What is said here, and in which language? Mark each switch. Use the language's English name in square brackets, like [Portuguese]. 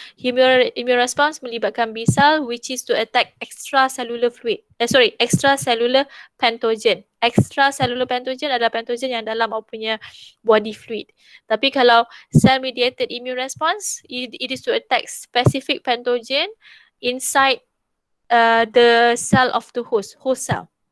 [English] Humoral immune response melibatkan B cell which is to attack extracellular fluid. Extracellular pathogen. [Malay] Extracellular pathogen adalah pathogen yang dalam apa punya body fluid. Tapi kalau [English] cell mediated immune response, it is to attack specific pathogen inside the cell of the host cell.